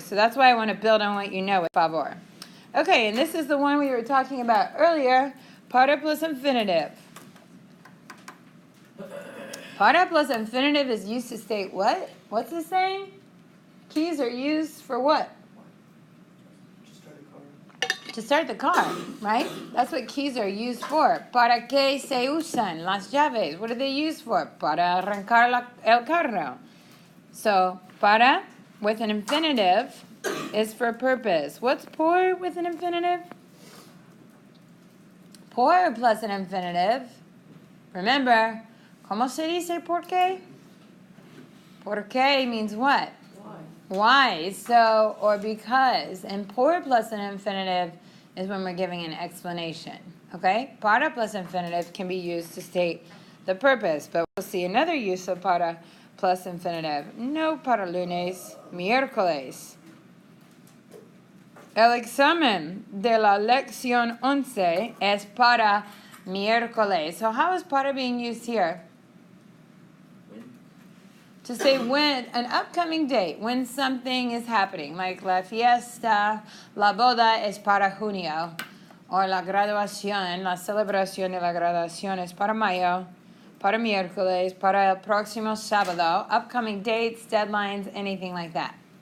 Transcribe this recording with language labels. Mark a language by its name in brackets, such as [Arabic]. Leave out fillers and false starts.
[English] So that's why I want to build on what you know with favor. Okay, and this is the one we were talking about earlier, para plus infinitive. Para plus infinitive is used to state what? What's it saying? Keys are used for what? To start the car, right? That's what keys are used for. [Spanish] ¿Para qué se usan las llaves? [English] What are they used for? [Spanish] Para arrancar el carro. [English] So, para with an infinitive is for purpose. What's por with an infinitive? Por plus an infinitive. [Spanish] Remember, ¿cómo se dice por qué? [English] Por qué means what? Why? So, or because. And por plus an infinitive is when we're giving an explanation. Okay? Para plus infinitive can be used to state the purpose. But we'll see another use of para plus infinitive. [Spanish] No para lunes, miércoles. El examen de la lección 11 es para miércoles. [English] So how is para being used here? To say when, an upcoming date, when something is happening, like [Spanish] la fiesta, la boda es para junio, [English] or [Spanish] la graduación, la celebración de la graduación es para mayo, para miércoles, para el próximo sábado, [English] upcoming dates, deadlines, anything like that.